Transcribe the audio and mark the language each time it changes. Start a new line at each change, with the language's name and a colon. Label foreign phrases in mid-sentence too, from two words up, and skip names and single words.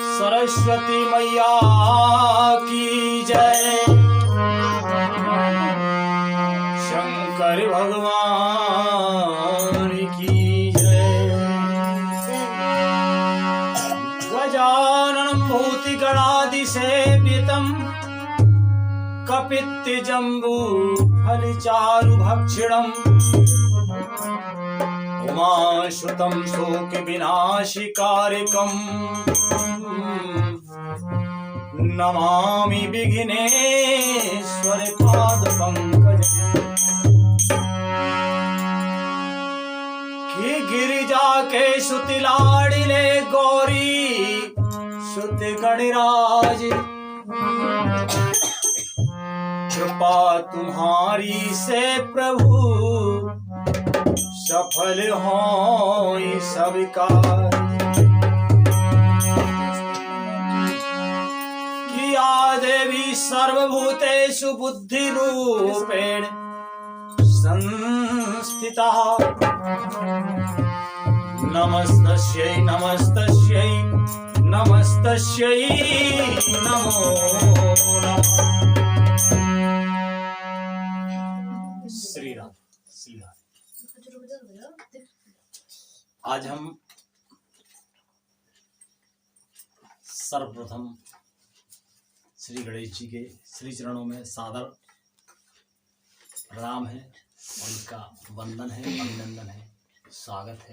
Hindi: सरस्वती मैया की जय। शंकर भगवान की जय।
Sanskrit: गजाननं भूतिगणादिसेवितं कपित्थजम्बू फलचारुभक्षणम् उमाश्रुतं शोकविनाशिकारकम् नमामि विघ्नेश्वर पादपङ्कजम्।
Hindi: कि गिरिजा के सुत लाडिले गौरी सुत गणराज कृपा तुम्हारी से प्रभु सफल हो सब कार्य।
Sanskrit: किया देवी सर्वभूतेषु बुद्धिरूपेण संस्थिता। नमस्तस्यै नमस्तस्यै नमस्तस्यै नमो नमः।
Hindi: श्री राम श्री राम। आज हम सर्वप्रथम श्री गणेश जी के श्री चरणों में सादर प्रणाम है, उनका वंदन है, अभिनंदन है, स्वागत है।